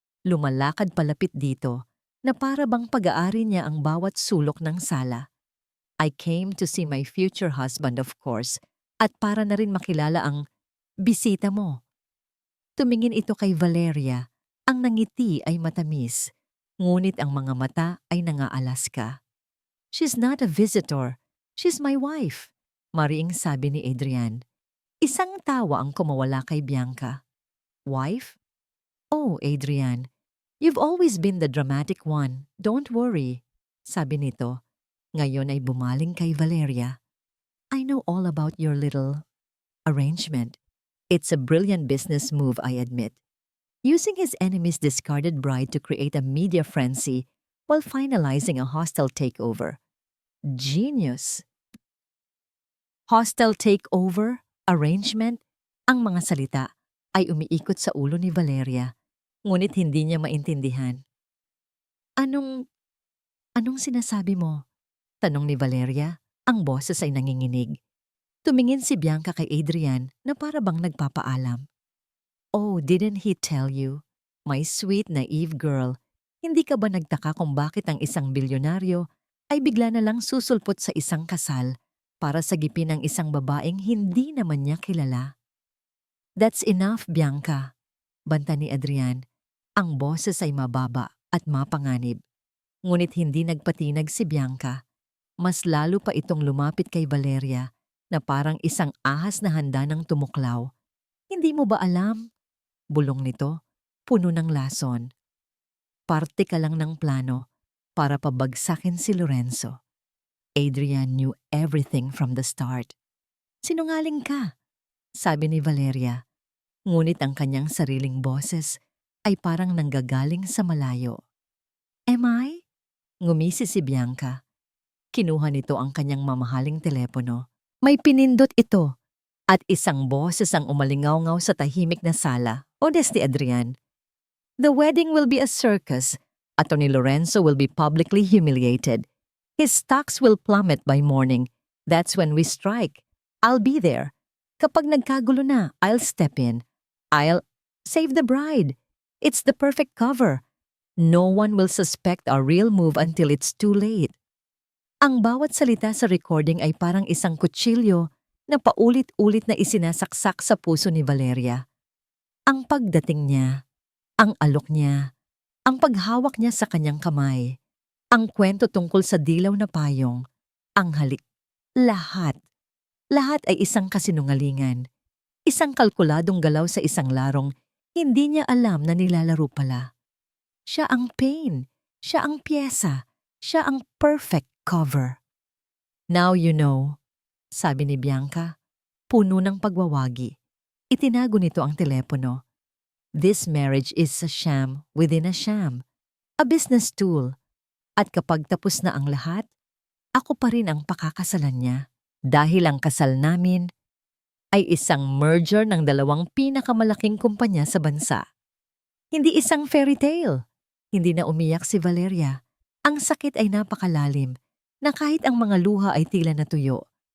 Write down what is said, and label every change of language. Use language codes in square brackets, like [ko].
[tl] Lumalakad palapit dito na para bang pag-aari niya ang bawat sulok ng sala. [en] I came to see my future husband, of course, [tl] at para na rin makilala ang bisita mo. Tumingin ito kay Valeria. Ang nangiti ay matamis, ngunit ang mga mata ay nangaalaska. [en] She's not a visitor. She's my wife, [tl] mariing sabi ni Adrian. Isang tawa ang kumawala kay Bianca. [en] Wife? Oh, Adrian, you've always been the dramatic one. Don't worry, [tl] sabi nito. Ngayon ay bumaling kay Valeria. [en] I know all about your little arrangement. It's a brilliant business move, I admit. Using his enemy's discarded bride to create a media frenzy while finalizing a hostile takeover. Genius! [tl] Hostile takeover, arrangement, ang mga salita ay umiikot sa ulo ni Valeria, ngunit hindi niya maintindihan. Anong, anong sinasabi mo? Tanong ni Valeria. Ang boses ay nanginginig. Tumingin si Bianca kay Adrian na para bang nagpapaalam. [en] Oh, didn't he tell you? My sweet, naive girl, [tl] hindi ka ba nagtaka kung bakit ang isang bilyonaryo ay bigla na lang susulpot sa isang kasal para sagipin ang isang babaeng hindi naman niya kilala? [en] That's enough, Bianca, [tl] banta ni Adrian. Ang boses ay mababa at mapanganib. Ngunit hindi nagpatinag si Bianca. Mas lalo pa itong lumapit kay Valeria na parang isang ahas na handa ng tumuklaw. Hindi mo ba alam? Bulong nito, puno ng lason. Parte ka lang ng plano para pabagsakin si Lorenzo. [en] Adrian knew everything from the start. [tl] Sinungaling ka, sabi ni Valeria. Ngunit ang kanyang sariling boses ay parang nanggagaling sa malayo. [en] Am I? [tl] Ngumisi si Bianca. Kinuha nito ang kanyang mamahaling telepono. May pinindot ito at isang boses ang umalingaw-ngaw sa tahimik na sala. [en] Odes ni Adrian. The wedding will be a circus. Attorney Lorenzo will be publicly humiliated. His stocks will plummet by morning. That's when we strike. I'll be there. [tl] Kapag nagkagulo na, [en] I'll step in. I'll save the bride. It's the perfect cover. No one will suspect our real move until it's too late. [tl] Ang bawat salita sa recording ay parang isang kutsilyo na paulit-ulit na isinasaksak sa puso ni Valeria. Ang pagdating niya, ang alok niya, ang paghawak niya sa kanyang kamay, ang kwento tungkol sa dilaw na payong, ang halik, lahat. Lahat ay isang kasinungalingan. Isang kalkuladong galaw sa isang larong hindi niya alam na nilalaro pala. Siya ang pain, siya ang pyesa, siya ang perfect cover. [en] Now you know, [tl] sabi ni Bianca, puno ng pagwawagi. Itinago nito ang telepono. [en] This marriage is a sham within a sham, a business tool. [tl] At kapag tapos na ang lahat, ako pa rin ang pakakasalan niya. Dahil ang kasal namin ay isang merger ng dalawang pinakamalaking kumpanya sa bansa. Hindi isang fairy tale. Hindi na umiyak si Valeria. Ang sakit ay napakalalim na kahit ang mga luha ay tila natuyo.